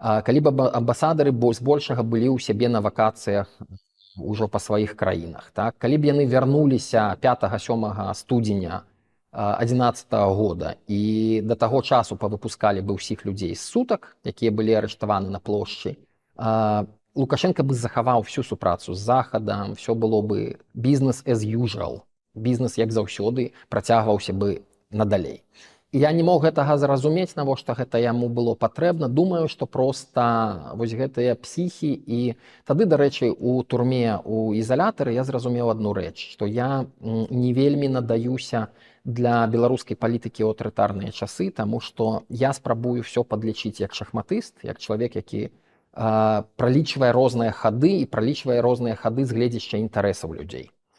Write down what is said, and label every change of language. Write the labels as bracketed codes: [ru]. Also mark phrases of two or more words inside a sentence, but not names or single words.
[be] калі б амбасадары збольшага былі ў сябе на вакацыях ужо па сваіх краінах, так? Калі б яны вярнуліся 5-7 студзеня 2011 года і да таго часу павыпускалі бы ўсіх людзей з сутак, якія былі арыштаваны на плошчы, Лукашенко бы захаваў всю супрацу з Захадам, [ru] все было бы [en] business as usual, [be] бізнес, як заўсёды, працягваўся бы надалей. І я не мог гэтага зразумець, навошта гэта яму было патрэбна. Думаю, што проста вось гэтыя псіхі, і тады, дарэчы, у турме, у ізалятары я зразумеў адну рэч, што я не вельмі надаюся для беларускай палітыкі ў аўтарытарныя часы, таму што я спрабую все падлічыць як шахматыст, як чалавек, які пралічвае розныя хады і пралічвае розныя хады з гледзяшча інтарэсаў людзей.